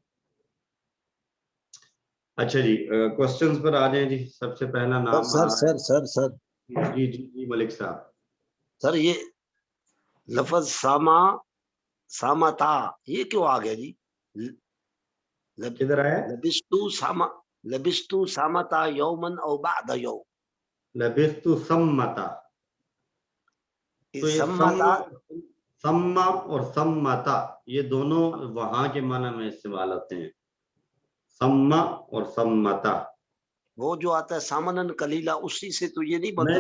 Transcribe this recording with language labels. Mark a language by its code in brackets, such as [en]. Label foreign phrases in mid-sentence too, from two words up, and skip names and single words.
[ur] اچھا جی کوسچنز پر آ جائیں جی. سب سے پہلا نام سر جی جی جی ملک صاحب. سر یہ لفظ سامتا یہ کیوں آ گیا جی؟ کدھر آیا؟ [ar] لبستو سامتا یومن او بعد یوم. لبستو سمتا, [ur] تو یہ سما اور سمتا یہ دونوں وہاں کے معنی میں استعمال ہوتے ہیں, سما اور سمتا. وہ جو آتا ہے [ar] سامنن قلیلا, [ur] اسی سے تو یہ نہیں بنتا.